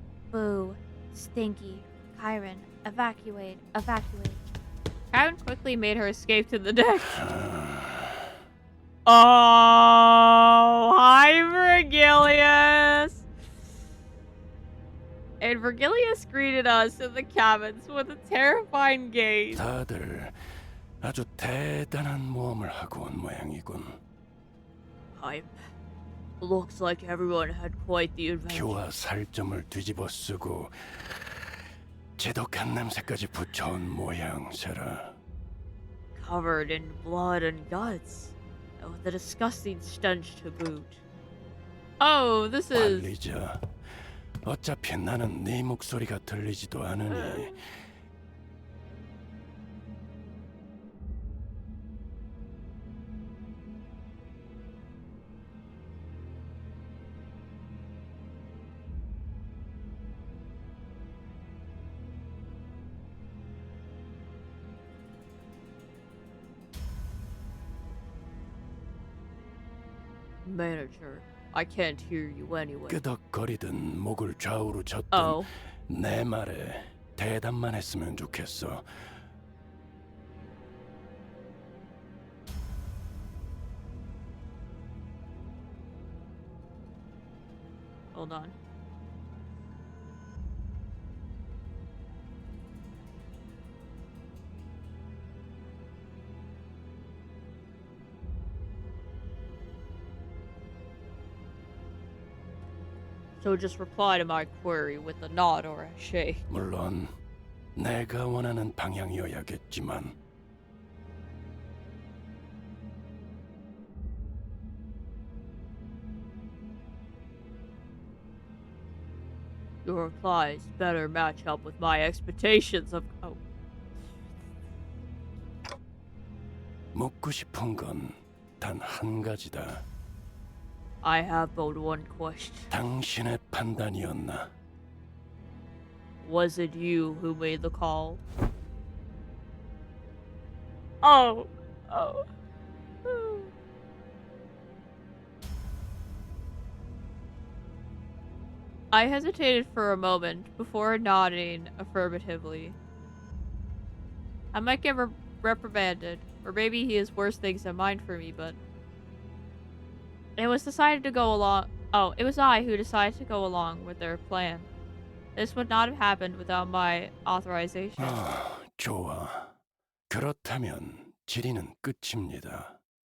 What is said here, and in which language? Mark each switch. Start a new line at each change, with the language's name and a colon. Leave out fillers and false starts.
English: Boo. Stinky. Kyron. Evacuate. Evacuate. Kyron quickly made her escape to the deck. Oh, hi, Vergilius! And Vergilius greeted us in the cabins with a terrifying gaze.
Korean: 다들 아주 대단한 모험을 하고 온 모양이군.
English: Looks like everyone had quite the adventure.
Korean: 피와 살점을 뒤집어 쓰고 제독한 냄새까지 붙여온 모양새라.
English: Covered in blood and guts, with a disgusting stench to boot. Oh, this is...
Korean: 관리자, 어차피 나는 네 목소리가 들리지도 않으니
English: Manager, I can't hear you anyway.
Korean: 끄덕거리든 목을 좌우로 젓든 Oh. 내 말에 대답만 했으면 좋겠어.
English: Hold on. So just reply to my query with a nod or a shake.
Korean: 물론 내가 원하는 방향이어야겠지만
English: Your replies better match up with my expectations of. Oh.
Korean: 묻고 싶은 건 단 한 가지다.
English: I have but one question.
Korean: 당신의 판단이었나?
English: Was it you who made the call? Oh. Oh. I hesitated for a moment before nodding affirmatively. I might get reprimanded, or maybe he has worse things in mind for me, but it was decided to go along. Oh, it was I who decided to go along with their plan. This would not have happened without my authorization.
Korean: 좋아. 그렇다면 질의는 끝입니다.